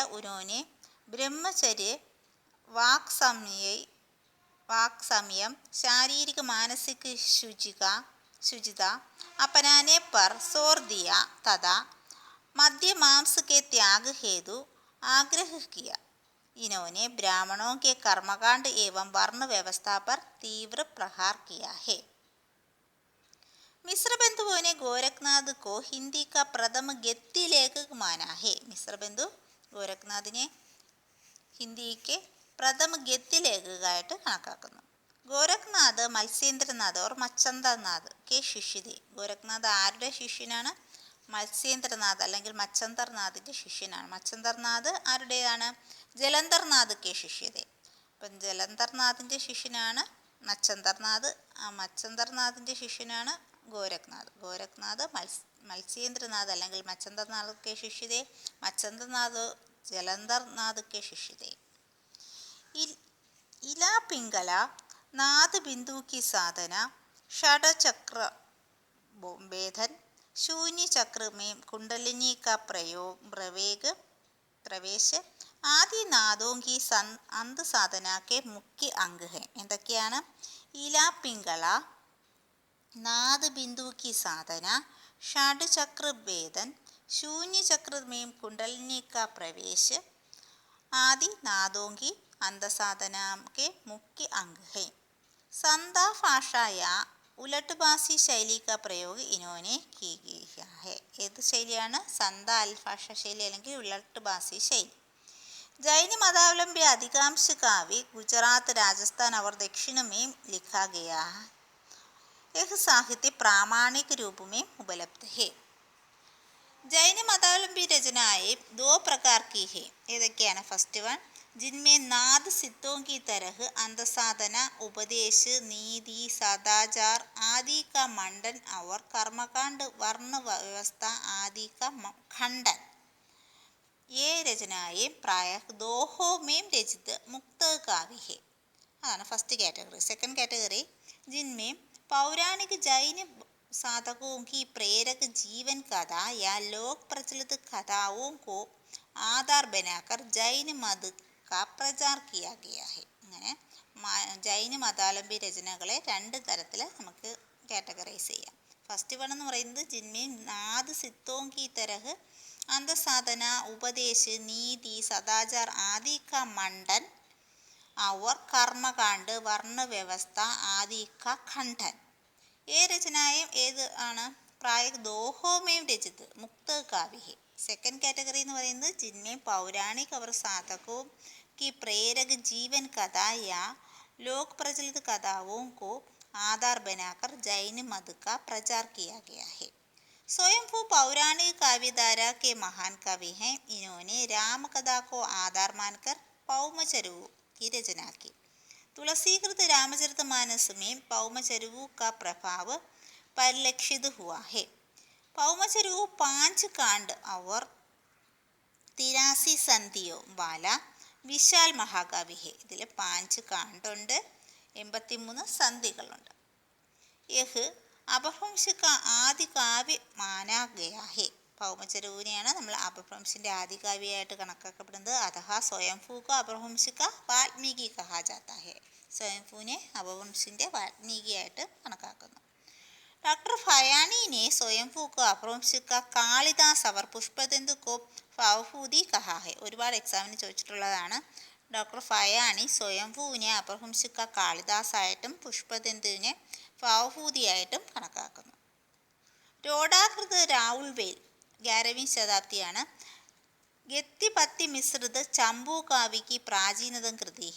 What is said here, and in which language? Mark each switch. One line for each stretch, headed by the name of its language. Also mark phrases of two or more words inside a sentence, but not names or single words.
Hindi: उन्होंने ब्रह्मचर्य, वाक संयम, शारीरिक मानसिक शुचिता अपनाने पर जोर दिया तथा मध्य मांस के त्याग हेतु आग्रह किया. इन्होंने ब्राह्मणों के कर्मकांड एवं वर्ण व्यवस्था पर तीव्र प्रहार किया है. मिश्र बंधुओं ने गोरखनाथ को हिंदी का प्रथम गद्य लेखक माना है.
Malayalam: मिश्र बंधु गोरखनाഥിനെ ഹിന്ദിക്ക് പ്രഥമ ഗദ്യ ലേഖകമായിട്ട് കണക്കാക്കുന്നു.
Hindi: गोरखनाथ मत्स्येन्द्रनाथ और मच्छंदरनाथ के शिष्य थे.
Malayalam: ഗോരഖ്നാഥ് ആരുടെ ശിഷ്യനാണ്? മത്സ്യേന്ദ്രനാഥ് അല്ലെങ്കിൽ മച്ഛന്ദർനാഥിൻ്റെ ശിഷ്യനാണ്. മച്ഛന്ദർനാഥ് ആരുടേതാണ്?
Hindi: जलंधरनाथ के शिष्य थे.
Malayalam: അപ്പം ജലന്ധർനാഥിൻ്റെ ശിഷ്യനാണ് മച്ഛന്ദർനാഥ്. ആ മച്ഛന്ദർനാഥിൻ്റെ ശിഷ്യനാണ് ഗോരഖ്നാഥ്.
Hindi: ഗോരഖ്നാഥ് മത്സ്യേന്ദ്രനാഥ് അല്ലെങ്കിൽ मच्छंदरनाथ के शिष्य थे. मच्छंदरनाथ जलंधरनाथ के शिष्य थे. इला पिंगला नाद बिंदु की साधना षड चक्र भेदन शून्य चक्र में कुंडलिनी का प्रवेश आदि नादों की अंत साधना के मुख्य अंग है.
Malayalam: എന്തൊക്കെയാണ്?
Hindi: इला पिंगला नाद बिंदु की साधना षड चक्र भेदन शून्य चक्र में कुंडलिनी का प्रवेश आदि नादों की अंतसाधना के मुख्य अंग है. संदा भाषा या उलटभाषी शैली का प्रयोग इन्होंने किया है.
Malayalam: ഏത് ശൈലിയാണ്? സന്ത അൽഭാഷ ശൈലി അല്ലെങ്കിൽ ഉലട്ട് ഭാഷി ശൈലി.
Hindi: जैन मतावलंबी अधिकांश काव्य गुजरात, राजस्थान और दक्षिण में लिखा गया है. यह साहित्य प्रामाणिक रूप में उपलब्ध है. जैन मतावलंबी रचनाएं 2 प्रकार की है.
Malayalam: ഏതൊക്കെയാണ്?
English: first one,
Hindi: जिनमें नाद सिद्धों की तरह अंतसाधना, उपदेश, नीति, सदाचार आदि का मंडन और कर्मकांड, वर्ण व्यवस्था आदि का खंडन. ये रचनाएं प्रायः दोहों में रचित मुक्त काव्य है.
Malayalam: अതാണ്
English: first category. second category,
Hindi: जिनमें पौराणिक जैन साधकों की प्रेरक जीवन कथा या लोक प्रचलित कथाओं को आधार बनाकर जैन मत का प्रचार किया गया है.
Malayalam: അങ്ങനെ ജൈന മതാവലംബി രചനകളെ 2 തരത്തിൽ നമുക്ക് കാറ്റഗറൈസ് ചെയ്യാം.
English: first one
Malayalam: എന്ന് പറയുന്നത്
Hindi: जिनमें नाद सिद्धों की तरह अंतसाधना, उपदेश, नीति, सदाचार आदि का मंडन और कर्मकांड, वर्ण व्यवस्था आदि का खंडन. ये रचनाएं
Malayalam: ഏത് ആണ്?
Hindi: प्रायः दोहों में रचित मुक्त काव्य है.
English: second category
Malayalam: എന്ന് പറയുന്നത്
Hindi: जिनमें पौराणिक और साधकों की प्रेरक जीवन कथा या लोक प्रचलित कथाओं को आधार बनाकर जैन मत का प्रचार किया गया है. स्वयंभू पौराणिक काव्यधारा के महान कवि हैं. इन्होंने राम कथा को आधार मानकर पौमचरु की रचना की. तुलसीकृत रामचरितमानस में पौमचरु का प्रभाव परिलक्षित हुआ है. पौमचरु 5 कांड और 83 संधियों वाला विशाल महाकाव्य है.
Malayalam: ഇതിൽ 5 കാണ്ഡുണ്ട്, 83 സന്ധികളുണ്ട്.
Hindi: यह अपभ्रंश का आदि काव्य माना गया है.
Malayalam: പൗമചരൂവിനെയാണ് നമ്മൾ അപഭ്രംശിൻ്റെ ആദികാവ്യമായിട്ട് കണക്കാക്കപ്പെടുന്നത്.
Hindi: अथवा स्वयंभूक अपभ्रंशक वाल्मीकि कहा जाता है.
Malayalam: സ്വയംഭൂവിനെ അപഭ്രംശിൻ്റെ വാൽമീകിയായിട്ട് കണക്കാക്കുന്നു.
Hindi: डॉक्टर फयानी ने स्वयंभू को अपभ्रंश का कालिदास और पुष्पदंतु को फावूदी कहा है.
Malayalam: ഒരുപാട് എക്സാമിന് ചോദിച്ചിട്ടുള്ളതാണ്. ഡോക്ടർ ഫയാണി സ്വയംഭൂവിനെ അപഭ്രംശിക്ക കാളിദാസായിട്ടും പുഷ്പതന്തുവിനെ ഭാവഭൂതിയായിട്ടും കണക്കാക്കുന്നു. രോഡാകൃത് രാവുൾവേൽ 11वीं ശതാബ്ദിയാണ്.
Hindi: गद्यपद्य मिश्रित चम्पू काव्यक प्राचीनतम कृति.